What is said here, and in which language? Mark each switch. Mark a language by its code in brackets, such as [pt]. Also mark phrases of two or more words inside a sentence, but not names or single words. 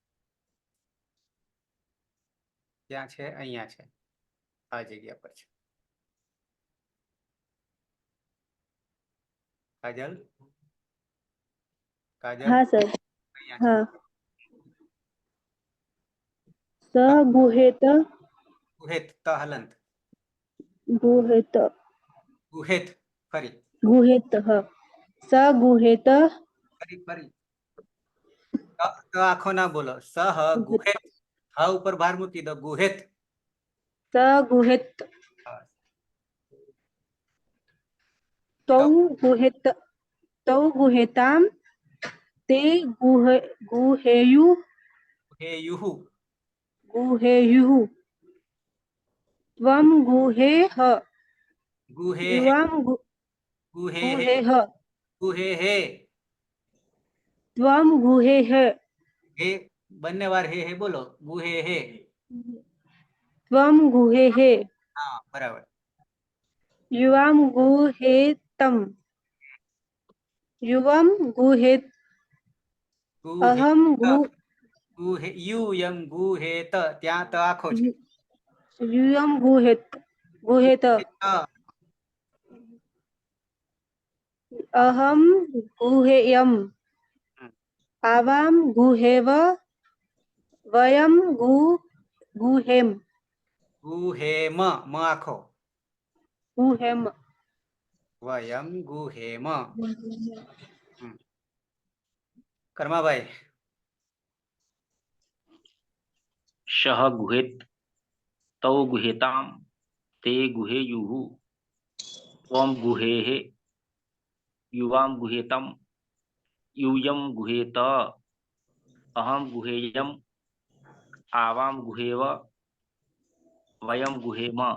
[gu] ક્યાં છે અહીંયા છે આ જગ્યા પર છે કાજલ કાજલ [hi] हाँ सर [gu] અહીંયા છે [sa] हाँ स गुहेत [gu] ગુહેત ત હલંત [sa] गुहेत [gu] ગુહેત ફરી [sa] गुहेत स गुहेत [gu] ફરી ફરી ત આખો ના બોલો સહ ગુહેત હ ઉપર ભાર મૂકી દો ગુહેત [sa] स गुहेत तौ गुहेत तौ गुहेतां ते गुहेयु गुहेयुः गुहेयुः त्वं गुहेह गुहेः युवां गुहेः गुहेह गुहेः त्वं गुहेह [gu] हे બંને વાર હે બોલો ગુહેહ [sa] त्वं गुहेह [gu] હા બરાબર [sa] युवां गुहेतं युवं गुहेत ગુહે अहं गुहे युयम गुहेत [gu] ત્યાં ત આખો છે [sa] युयं गुहेत गुहेत अहं गुहेयम् आवां गुहेव वयं गुहेम [gu] ગુહેમ મ આખો [sa] गुहेम वयम गुहेम કર્માભાઈ सः गुहेत तौ गुहेतां ते गुहेयुः त्वं गुहेः युवां गुहेतं यूयं गुहेत अहं गुहेयम् आवां गुहेव वयं गुहेम